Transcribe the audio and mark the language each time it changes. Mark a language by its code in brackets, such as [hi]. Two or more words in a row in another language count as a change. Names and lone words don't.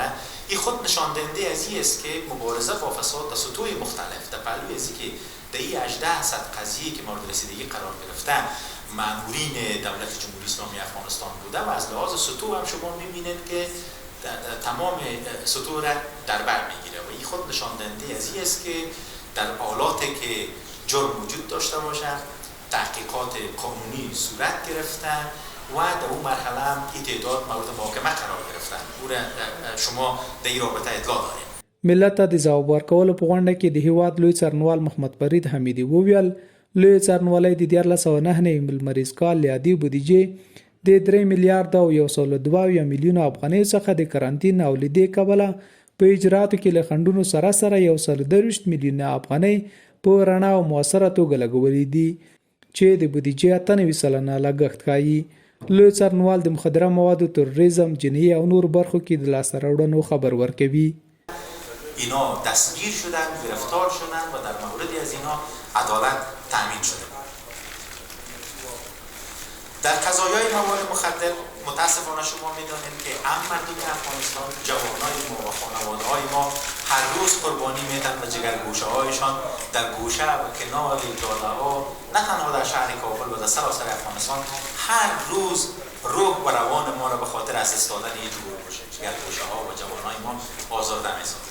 [fa] این خود نشان دهنده از این است که مبارزه با فساد در سطوح مختلف در پهلوی از که در این 1800 قضیه که مورد رسیدگی قرار گرفته مامورین دولت جمهوری اسلامی افغانستان بوده و از لحاظ سطوح هم شما می‌بینید که تمام سطوح را در بر میگیره و این خود نشان دهنده از این است که در حالاتی که جرم وجود داشته باشد تحقیقات قانونی صورت گرفته و در اون مرحله هم این تعداد مورد محاکمه قرار گرفتن. او را شما در این رابطه اطلاع دارید. [ps] ملت ته د ځواب ورکولو په غونډه کې د هیواد لوی څارنوال محمد فرید حمیدي وویل لوی څارنوالۍ د 1409 لمریز کال له عادي بودیجې د 3 میلیارډ او 102 میلیونه افغانۍ څخه د کرانتین او لیدې کبله په اجراتو کې له خنډونو سره سره 130 میلیونه افغانۍ په رڼا او موثره توګه لګولې دي چې د بودیجې 98 سلنه لګښت ښایي. لوی څارنوال د مخدره موادو، تروریزم، جنایي او نور برخو کې د لاسته راوړنو خبر ورکوي. [fa] اینا دستگیر شدن، گرفتار شدن و در مورد از اینا عدالت تامین شده. در قضایای مواد مخدر متاسفانه شما میدانید که هم مردم افغانستان، جوانای ما و خانواده‌های ما هر روز قربانی میدن و جگرگوشه هایشان در گوشه و کنار جاده‌ها نه تنها در شهر کابل و در سراسر افغانستان هر روز روح و روان ما را به خاطر از دست دادن این جگرگوشه ها و جوانای ما آزرده می‌سازد.